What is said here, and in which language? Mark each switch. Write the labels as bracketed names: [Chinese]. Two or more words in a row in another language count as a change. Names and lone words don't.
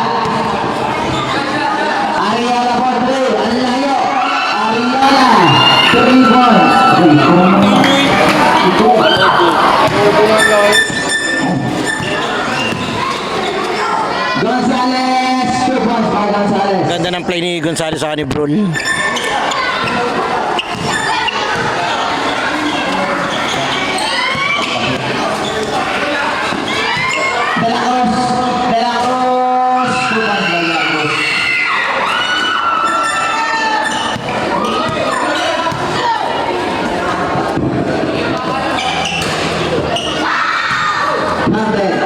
[Filipino] Ariola for 3. Ang layo. Ariola. 3 points. Gonzales. 2 points para Gonzales. Ganda ng play ni Gonzales sa ni Brun. De La Cruz. De La Cruz. 2 points para De La Cruz. Number.